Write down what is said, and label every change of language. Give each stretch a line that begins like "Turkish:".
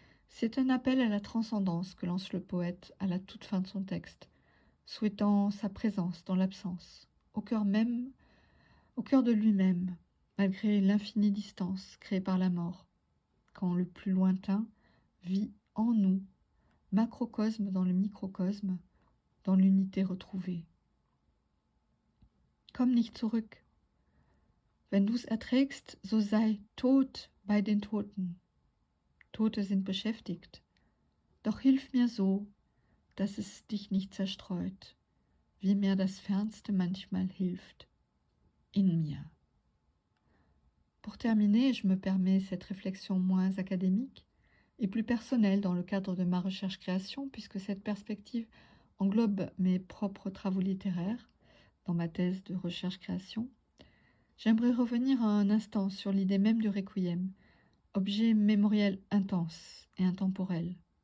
French: c'est un appel à la transcendance que lance le poète à la toute fin de son texte, souhaitant sa présence dans l'absence, au cœur de lui-même, malgré l'infinie distance créée par la mort, quand le plus lointain vit en nous, macrocosme dans le microcosme, dans l'unité retrouvée.
German: Komm nicht zurück. Wenn du's erträgst, so sei tot bei den Toten. Tote sind beschäftigt. Doch hilf mir so, dass es dich nicht zerstreut, wie mir das Fernste manchmal hilft, in mir.
French: Pour terminer, je me permets cette réflexion moins académique et plus personnelle dans le cadre de ma recherche-création, puisque cette perspective englobe mes propres travaux littéraires dans ma thèse de recherche-création. J'aimerais revenir un instant sur l'idée même du requiem, objet mémoriel intense et intemporel.